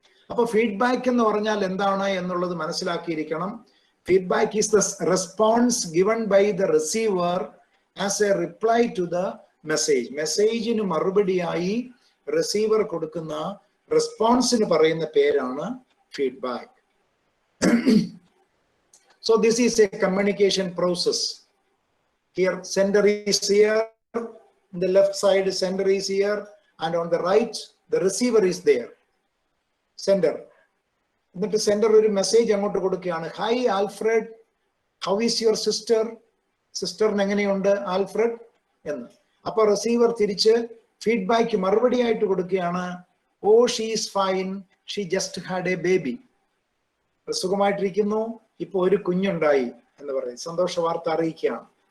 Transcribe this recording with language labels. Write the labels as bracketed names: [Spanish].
[Malayalam] അപ്പൊ ഫീഡ്ബാക്ക് എന്ന് പറഞ്ഞാൽ എന്താണ് എന്നുള്ളത് മനസ്സിലാക്കിയിരിക്കണം. [English] Feedback is the response given by the receiver as a reply to the message. [Malayalam] മെസ്സേജിന് മറുപടിയായി റിസീവർ കൊടുക്കുന്ന റെസ്പോൺസിന് പറയുന്ന പേരാണ് feedback. [English] So this is a communication process. Here sender is here, on the left side sender is here, and on the right the receiver is there. Sender. [Malayalam] എന്നിട്ട് sender ഒരു message അങ്ങോട്ട് കൊടുക്കുകയാണ്. [English] Hi Alfred, how is your sister? [Malayalam] സിസ്റ്ററിന് എങ്ങനെയുണ്ട് Alfred എന്ന്. അപ്പൊ receiver തിരിച്ച് feedback മറുപടി ആയിട്ട് കൊടുക്കുകയാണ്. [English] Oh she is fine, she just had a baby. [Malayalam] സുഖമായിട്ടിരിക്കുന്നു, ഇപ്പൊ ഒരു കുഞ്ഞുണ്ടായി എന്ന് പറയും, സന്തോഷ വാർത്ത അറിയിക്കുകയാണ്.